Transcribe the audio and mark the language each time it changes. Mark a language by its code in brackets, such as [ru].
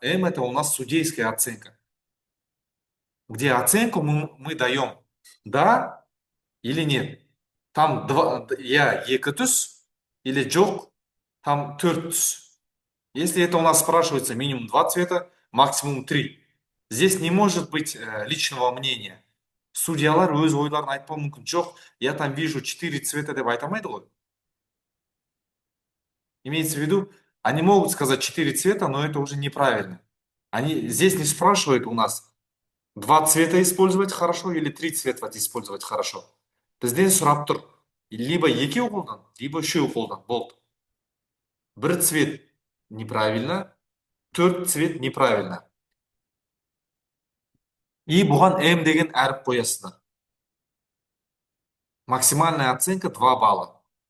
[ru] М это у нас судейская оценка. Где оценку мы даем да или нет. [kk] Там я екі түс или жоқ, там 4 түс. [ru] Если это у нас спрашивается минимум 2 цвета, максимум 3. Здесь не может быть личного мнения. [kk] Судьялар өз ойларын айтпауы мүмкін. Жоқ, [ru] я там вижу 4 цвета [kk] деп айта алмайды ғой. [ru] Имеется в виду, они могут сказать 4 цвета, но это уже неправильно. Они здесь не спрашивают у нас, 2 цвета использовать хорошо или 3 цвета использовать хорошо. [kk] Бізден сұрап тұр. Либо екеу қолдан, либо үшеу қолдан. Болды. [ru] Бір цвет неправильно, 4 цвет неправильно. [kk] И бұған М деген әріп қоясыздар. [ru] Максимальная оценка 2 балла.